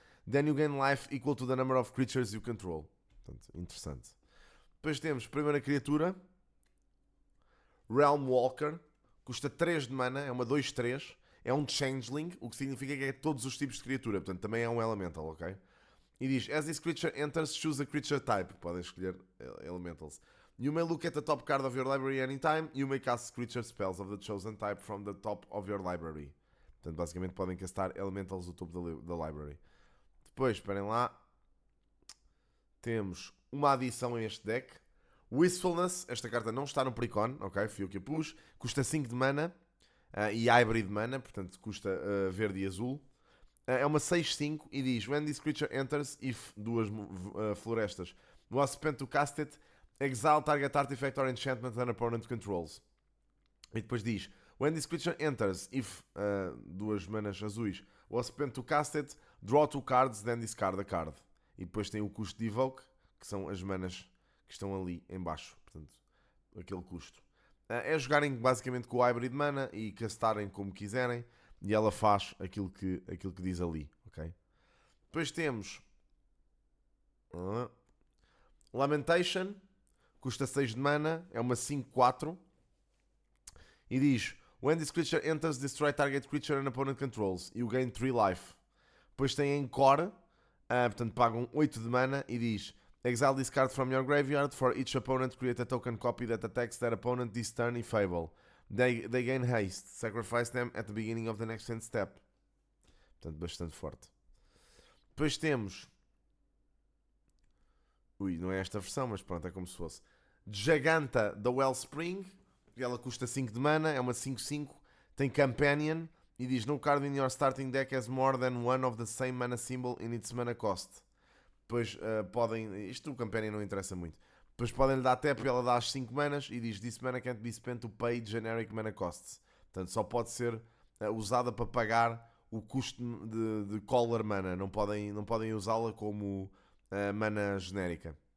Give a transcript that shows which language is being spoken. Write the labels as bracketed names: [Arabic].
[English] Then you gain life equal to the number of creatures you control. [Portuguese] Portanto, interessante. Depois temos primeira criatura, Realm Walker, custa 3 de mana, é uma 2/3, é um changeling, o que significa que é todos os tipos de criatura, portanto também é um elemental, ok? E diz, [English] as this creature enters, choose a creature type. [Portuguese] Podem escolher elementals. [English] You may look at the top card of your library anytime. You may cast creature spells of the chosen type from the top of your library. [Portuguese] Portanto, basicamente podem castar elementals do topo da library. Depois, esperem lá. Temos uma adição a este deck. Wistfulness. Esta carta não está no Precon, ok? Fui eu que a pus. Custa 5 de mana. E hybrid mana, portanto custa verde e azul. É uma 6/5 e diz [English] when this creature enters, if [Portuguese] duas florestas [English] was spent to cast it, exile target artifact or enchantment an opponent controls. [Portuguese] E depois diz [English] when this creature enters, if [Portuguese] duas manas azuis [English] was spent to cast it, draw 2 cards, then discard a card. [Portuguese] E depois tem o custo de evoke, que são as manas que estão ali em baixo, portanto aquele custo. É jogarem basicamente com o hybrid mana e castarem como quiserem. E ela faz aquilo que diz ali, ok? Depois temos Lamentation, custa 6 de mana, é uma 5/4 e diz [English] when this creature enters, destroy target creature and opponent controls. You gain 3 life. [Portuguese] Depois tem Encore, portanto pagam 8 de mana e diz [English] exile this card from your graveyard. For each opponent, create a token copy that attacks that opponent this turn if able. They gain haste. Sacrifice them at the beginning of the next end step. [Portuguese] Portanto, bastante forte. Depois temos... não é esta versão, mas pronto, é como se fosse. Giganta da Wellspring. Ela custa 5 de mana, é uma 5/5. Tem Companion e diz: [English] No card in your starting deck has more than one of the same mana symbol in its mana cost. [Portuguese] Depois podem. Isto o Companion não interessa muito. Depois podem lhe dar tap e ela dá as 5 manas e diz: [English] This mana can't be spent to pay generic mana costs. [Portuguese] Portanto, só pode ser usada para pagar o custo de color mana. Não podem usá-la como mana genérica.